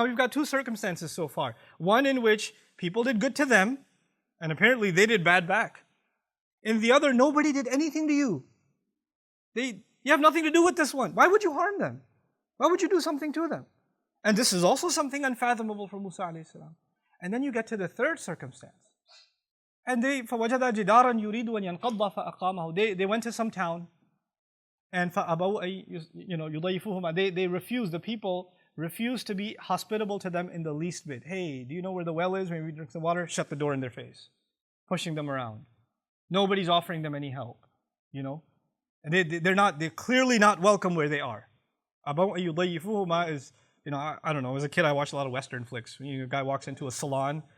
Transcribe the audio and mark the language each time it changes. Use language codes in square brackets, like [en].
[en] Now we've got 2 circumstances so far. One in which people did good to them, and apparently they did bad back. In the other, nobody did anything to you. You have nothing to do with this one. Why would you harm them? Why would you do something to them? And this is also something unfathomable for Musa alayhi salam. And then you get to the third circumstance. And [ar] فَوَجَدَ جِدَارًا يُرِيدُ أَن يَنْقَضَّ فَأَقَامَهُ. [en] They went to some town, and [ar] فَأَبَوْا يُضَيِّفُوهُمَا. [en] They refused, the people refused to be hospitable to them in the least bit. Hey, do you know where the well is? Maybe we drink some water. Shut the door in their face. Pushing them around. Nobody's offering them any help. You know? And they're clearly not welcome where they are. [ar] أَبَوْا يُضَيِّفُوهُمَا [en] is, I don't know, as a kid I watched a lot of Western flicks. A guy walks into a salon